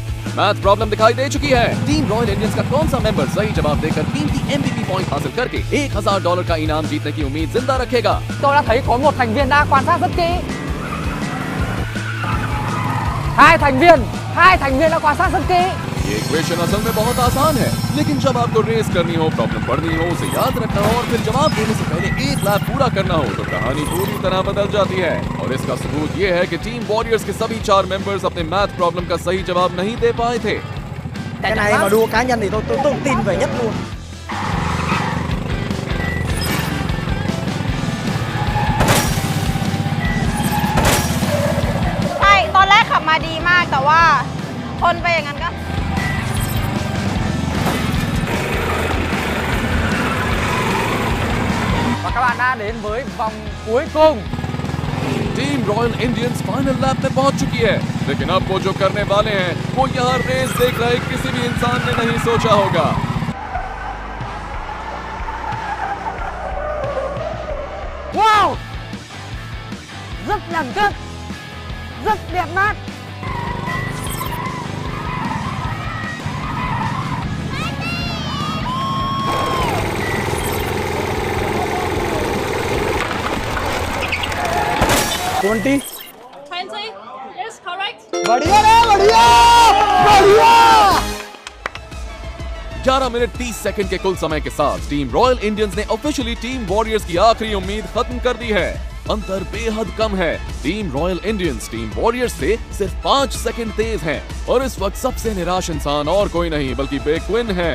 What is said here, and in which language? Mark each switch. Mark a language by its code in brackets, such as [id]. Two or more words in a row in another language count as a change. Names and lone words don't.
[en] math problem [hi] दिखाई दे चुकी है। टीम रॉयल इंडियंस का कौन सा मेंबर सही जवाब देकर टीम की MVP पॉइंट हासिल करके $1000 का इनाम जीतने की उम्मीद जिंदा रखेगा? [vi] Tôi đã thấy có một thành viên đã quan sát rất kỹ. Hai thành viên đã quan sát rất kỹ. [hi] ये इक्वेशन असल में बहुत आसान है, लेकिन जब आपको रेस करनी हो, प्रॉब्लम पढ़नी हो, उसे याद रखना हो और फिर जवाब देने से पहले एक लैप पूरा करना हो तो कहानी पूरी तरह बदल जाती है। और इसका सबूत ये है कि टीम वॉरियर्स के सभी 4 मेंबर्स अपने [en] math problem [hi] का सही जवाब नहीं दे पाए थे। [vi] Cái này mà đua cá nhân thì tôi tự tin về nhất luôn. [th] ใช่ตอนแรกขับมาดีมากแต่ว่าทนไปอย่างนั้นก็ [vi] Và các bạn đã đến với vòng cuối cùng. [hi] टीम रॉयल इंडियंस [en] final lap [hi] में पहुंच चुकी है, लेकिन अब वो जो करने वाले हैं वो यहाँ रेस देख रहे किसी भी इंसान ने नहीं सोचा होगा। [en] Wow! [vi] Rất là gấp, rất đẹp mắt. [en] Twenty. 20. Yes, correct. [hi] बढ़िया रे, बढ़िया, बढ़िया. 11 मिनट 30 सेकंड के कुल समय के साथ टीम रॉयल इंडियंस ने ऑफिशियली टीम वॉरियर्स की आखिरी उम्मीद खत्म कर दी है। अंतर बेहद कम है। टीम रॉयल इंडियंस टीम वॉरियर्स से सिर्फ 5 सेकंड तेज हैं और इस वक्त सबसे निराश इंसान और कोई नहीं बल्कि बिग क्विन है।